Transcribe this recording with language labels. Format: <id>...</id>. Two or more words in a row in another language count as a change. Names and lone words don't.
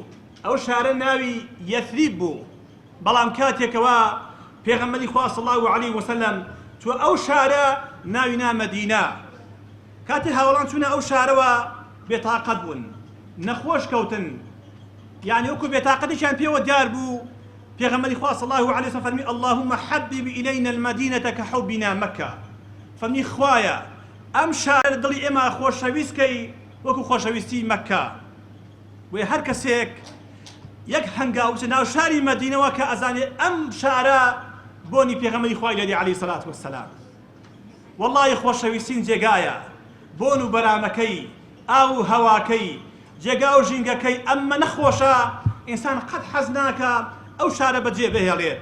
<ckb>ئەو شارە ناوی یەثریب بوو. بەڵام کاتێکەوە پێغەمبەری خوا</ckb> <ar>صلی الله علیه وسلم</ar> <ckb>چووە ئەو شارە ناوی نا مەدینە. کاتێ هاوڵان چوونە ئەو شارەوە بێتاقەت بوون، نەخۆش کەوتن، یعنی وەکو بێتاقەتیشیان پێوە دیار بوو. پێغەمبەری خوا</ckb> <ar>صلی الله علیه وسلم فەرمی اللهم حبب إلينا المدينة كحبنا مكة.</ar> <ckb>فەرمی خوایە ئەم شارە دڵی ئێمە خۆشەویستکەی وەکو خۆشەویستی مەکە. وێ هەر کەسێک یەک هەنگاو بچێ ناو شاری مەدینەوە کە ئەزانێ ئەم شارە بۆنی پێغەمبەری خوای لێدی</ckb> <ar>عەلەیهی سەلات وەسەلام.</ar> <ckb>وەڵڵاهی خۆشەویستین جێگایە، بۆن و بەرامەکەی، ئاو و هەواکەی، جێگا و ژینگەکەی ئەممە نەخۆشە، ئینسان قەت حەز ناکە ئەو شارە بەجێ بهێڵێت.</ckb>